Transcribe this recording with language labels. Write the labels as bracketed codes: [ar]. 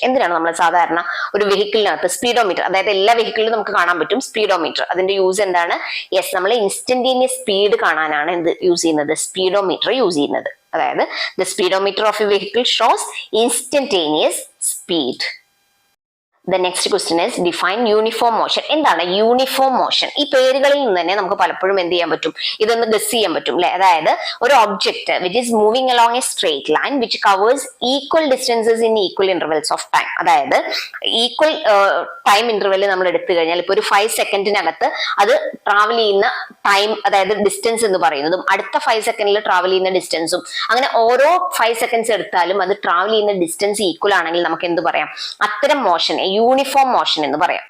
[ml] എന്തിനാണ് നമ്മൾ സാധാരണ ഒരു വെഹിക്കിളിനകത്ത് സ്പീഡോമീറ്റർ, അതായത് എല്ലാ വെഹിക്കിളിലും നമുക്ക് കാണാൻ പറ്റും സ്പീഡോമീറ്റർ. അതിന്റെ യൂസ് എന്താണ്, യെസ്, നമ്മൾ ഇൻസ്റ്റന്റേനിയസ് സ്പീഡ് കാണാനാണ് എന്ത് യൂസ് ചെയ്യുന്നത്, സ്പീഡോമീറ്റർ യൂസ് ചെയ്യുന്നത്. [en] അതായത് the speedometer of a vehicle shows instantaneous speed. The next question is define uniform motion. [ml] എന്താണ് യൂണിഫോം മോഷൻ? ഈ പേരുകളിൽ നിന്ന് തന്നെ നമുക്ക് പലപ്പോഴും എന്ത് ചെയ്യാൻ പറ്റും, ഇതൊന്ന് ഗസ് ചെയ്യാൻ പറ്റും അല്ലെ. [en] അതായത് ഒരു object which is moving along a straight line which covers equal distances in equal intervals of time. [ml] അതായത് ഈക്വൽ ടൈം ഇന്റർവെല് നമ്മൾ എടുത്തു കഴിഞ്ഞാൽ ഇപ്പൊ ഒരു 5 സെക്കൻഡിനകത്ത് അത് ട്രാവൽ ചെയ്യുന്ന ടൈം, അതായത് ഡിസ്റ്റൻസ് എന്ന് പറയുന്നതും അടുത്ത 5 സെക്കൻഡിൽ ട്രാവൽ ചെയ്യുന്ന ഡിസ്റ്റൻസും, അങ്ങനെ ഓരോ 5 സെക്കൻഡ്സ് എടുത്താലും അത് ട്രാവൽ ചെയ്യുന്ന ഡിസ്റ്റൻസ് ഈക്വൽ ആണെങ്കിൽ നമുക്ക് എന്ത് പറയാം, അത്തരം മോഷൻ യൂണിഫോം മോഷൻ എന്ന് പറയാം.